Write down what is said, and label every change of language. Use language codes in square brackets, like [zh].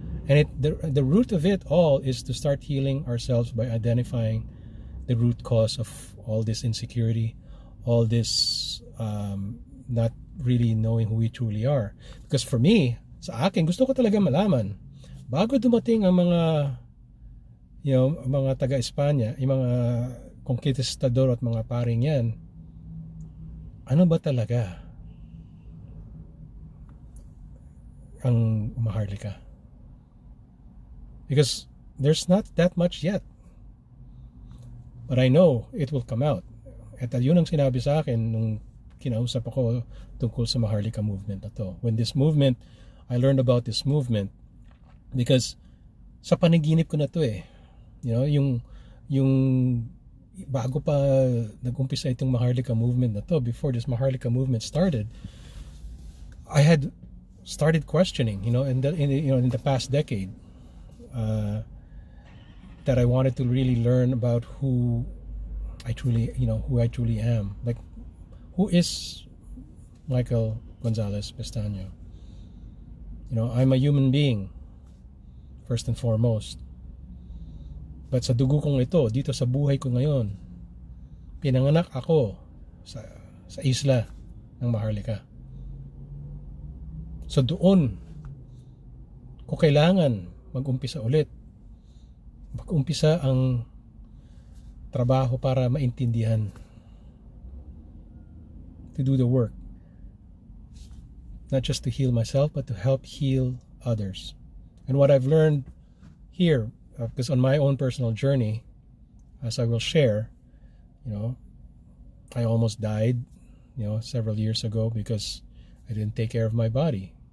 [en] And the root of it all is to start healing ourselves by identifying the root cause of all this insecurity, all this not really knowing who we truly are. Because for me, [tl] sa akin, gusto ko talaga malaman, bago dumating ang mga taga-Espanya, yung mga conquistador at mga paring yan, ano ba talaga ang Maharlika? [en] Because there's not that much yet. But I know it will come out. [tl] At yun ang sinabi sa akin nung kinausap ako tungkol sa Maharlika movement na to. [en] When this movement, I learned about this movement because [tl] sa panaginip ko na to [en] yung bago pa nag-umpisa itong Maharlika movement na to, before this Maharlika movement started, I had started questioning, in the past decade, that I wanted to really learn about who I truly am. Like, who is Michael Gonzalez Pestaño? I'm a human being, first and foremost. [tl] But sa dugo kong ito, dito sa buhay ko ngayon, pinanganak ako sa isla ng Maharlika. So doon ko kailangan mag-umpisa ulit. Mag-umpisa ang trabaho para maintindihan. [en] To do the work. Not just to heal myself, but to help heal others. And what I've learned here, because on my own personal journey, as I will share, I almost died, several years ago because I didn't take care of my body.